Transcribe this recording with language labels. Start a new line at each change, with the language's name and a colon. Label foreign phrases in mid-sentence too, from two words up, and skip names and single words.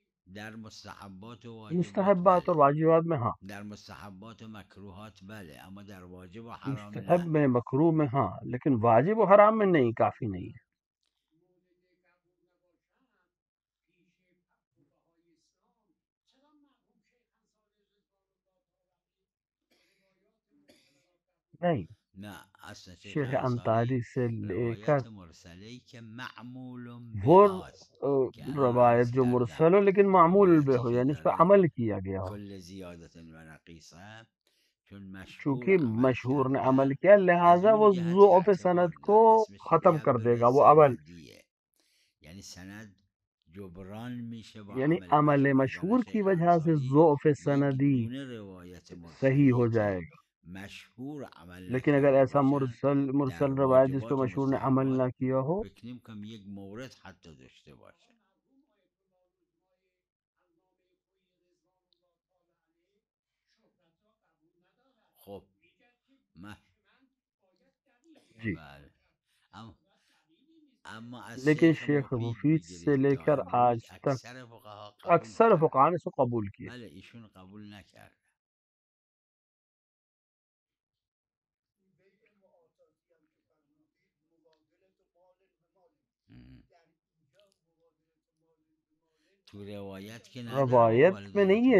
Persian: در مستحبات و واجبات
Urdu: مستحبات اور
Persian: بله،
Urdu: واجبات میں ہاں،
Persian: در مستحبات و مکروهات بله، اما در واجب و حرام مستحب نه.
Urdu: میں مکروہ میں ہاں، لیکن واجب و حرام میں نہیں، کافی نہیں ہے۔ نہیں،
Persian: نه اصلا شیخ شیخ انصاری
Urdu: انصاری سے لے کر
Persian: روایت مرسله که معمول
Urdu: وہ
Persian: بهاست که الان روایت عرض
Urdu: جو
Persian: کردم
Urdu: مرسل ہو لیکن معمول
Persian: روایتی
Urdu: بے ہو،
Persian: که
Urdu: یعنی اس پہ
Persian: داره
Urdu: عمل کیا گیا ہو،
Persian: کل زیادت و نقیصه چون مشهور
Urdu: چونکہ
Persian: عمل
Urdu: مشہور نے
Persian: کرده
Urdu: عمل کیا
Persian: از
Urdu: لہٰذا
Persian: اون
Urdu: وہ
Persian: جهت ضعف اعتبار
Urdu: سند کو
Persian: داره، اسمش
Urdu: ختم کر دے
Persian: جبر
Urdu: گا وہ عمل،
Persian: سندیه، یعنی سند جبران میشه با
Urdu: یعنی
Persian: عمل
Urdu: عمل
Persian: مشهور.
Urdu: مشہور
Persian: مثلا
Urdu: کی
Persian: شیخ
Urdu: وجہ سے
Persian: انصاری
Urdu: ضعف
Persian: یک سندی دونه روایت
Urdu: صحیح
Persian: مرسلی
Urdu: ہو
Persian: که
Urdu: جائے گا،
Persian: مشهور عمل
Urdu: لیکن اگر
Persian: نکرده
Urdu: ایسا
Persian: باشن در
Urdu: مرسل روایت جس پہ
Persian: واجبات و
Urdu: مشہور نے عمل نہ
Persian: مستحبات
Urdu: کیا ہو،
Persian: فکر نمی‌کنم یک مورد حتی داشته باشه. خب
Urdu: جی،
Persian: بله، اما از
Urdu: لیکن
Persian: شیخ
Urdu: شیخ
Persian: مفید
Urdu: مفید سے
Persian: بگیرید
Urdu: لے
Persian: تا
Urdu: کر آج
Persian: امروز
Urdu: تک
Persian: اکثر فقها قبول
Urdu: اکثر
Persian: کردن.
Urdu: فقہا نے اس کو قبول کیا،
Persian: بله ایشون قبول نکرد. تو روایت که نداره
Urdu: روایت میں
Persian: مبالغه
Urdu: نہیں ہے